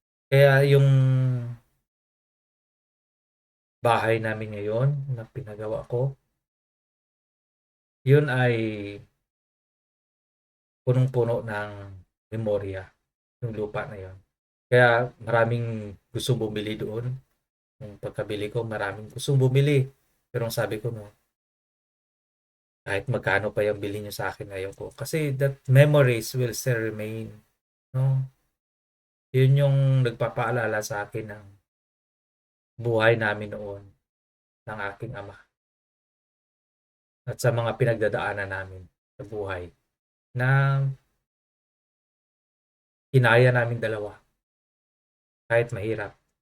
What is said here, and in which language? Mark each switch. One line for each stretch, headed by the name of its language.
Filipino: Kaya yung bahay namin ngayon na pinagawa ko, yun ay punong-puno ng memorya, yung lupa na yun. Kaya maraming gustong bumili doon. Yung pagkabili ko, maraming gustong bumili. Pero ang sabi ko, kahit magkano pa yung bilhin nyo sa akin, ayaw ko.
English: Kasi that memories will still remain.
Filipino: Yun yung nagpapaalala sa akin ng buhay namin noon ng aking ama. At sa mga pinagdadaanan namin sa buhay na kinaya namin dalawa. Kahit mahirap.